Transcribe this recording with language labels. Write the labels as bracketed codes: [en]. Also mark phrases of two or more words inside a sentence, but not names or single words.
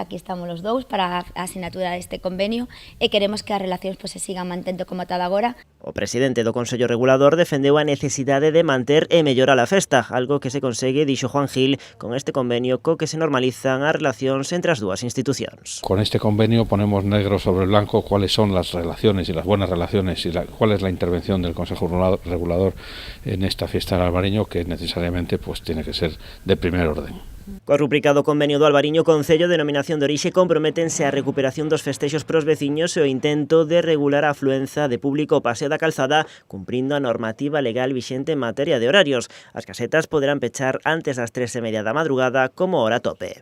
[gl] Aquí estamos os dous para a asinatura deste convenio e queremos que as relacións pois se sigan mantendo como tal agora. O presidente do Consello Regulador defendeu a necesidade de manter e mellorar a festa, algo que se consegue, dixo Juan Gil, con este convenio co que se normalizan as relacións entre as dúas institucións. [es] Con este convenio ponemos negro sobre blanco cuáles son las relaciones y las buenas relaciones y cuál es la intervención del Consejo Regulador en esta fiesta del Albariño, que necesariamente pues tiene que ser de primer orden. [gl] Co rubricado convenio do Albariño, Concello, denominación de orixe, comprométense á recuperación dos festexos pros veciños e o intento de regular a afluenza de público ao Paseo da Calzada, cumprindo a normativa legal vixente en materia de horarios. As casetas poderán pechar antes das 3:30 da madrugada como hora tope.